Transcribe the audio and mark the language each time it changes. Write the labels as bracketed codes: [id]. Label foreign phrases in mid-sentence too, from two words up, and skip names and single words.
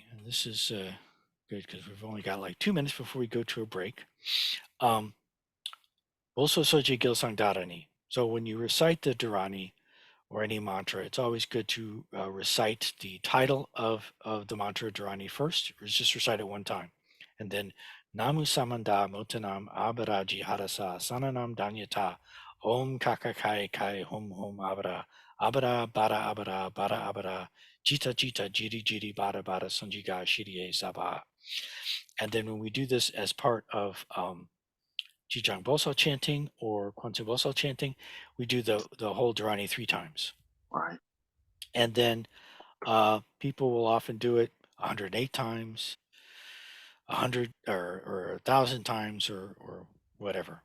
[en] And this is good because we've only got like 2 minutes before we go to a break. Um, Also Soji Gilsang Darani. So when you recite the Dharani or any mantra, it's always good to recite the title of the mantra Dharani first, or just recite it one time. And then [sa] Namu Samanda Motanam Abaraji Harasa Sananam Danyata Om Kakakai Kai Hom Hom Abara Abara Bara Abara Bara Abara Jita Jita Jiri Jiri Bara Bara Sanjiga Shirie Saba. [en] And then when we do this as part of Jijang Bosal chanting or Kwanzaa Bosal chanting, we do the whole Dharani 3 times. right, And then people will often do it 108 times, 100 or 1,000 times or whatever.